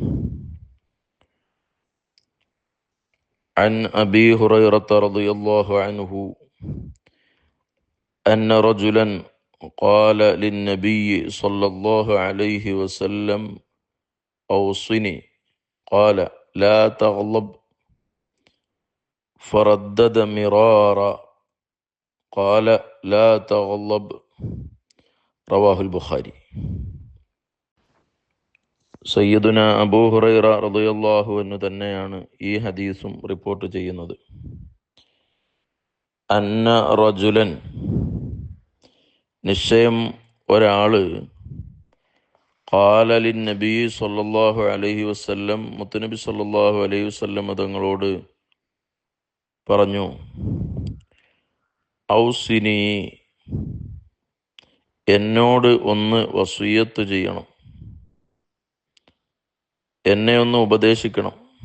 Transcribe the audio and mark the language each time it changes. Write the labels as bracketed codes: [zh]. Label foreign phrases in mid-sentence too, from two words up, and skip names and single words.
[ar] عن أبي هريرة رضي الله عنه أن رجلا قال للنبي صلى الله عليه وسلم: أوصني. قال: لا تغضب. فردد مرارا. قال: لا تغضب. رواه البخاري. [ml] സയ്യിദുന അബൂ ഹുറൈറ [ar] رضي الله عنه [ml] തന്നെയാണ് ഈ ഹദീസും റിപ്പോർട്ട് ചെയ്യുന്നത്. [ar] أن رجلا, [ml] നിശ്ചയം ഒരാള്, [ar] قال للنبي صلى الله عليه وسلم, [ml] മുത്തുനബി [ar] صلى الله عليه وسلم [ml] തങ്ങളോട് പറഞ്ഞു: ഔസിനി, എന്നോട് ഒന്ന് വസിയ്യത്ത് ചെയ്യണം, എന്നെ ഒന്ന് ഉപദേശിക്കണം.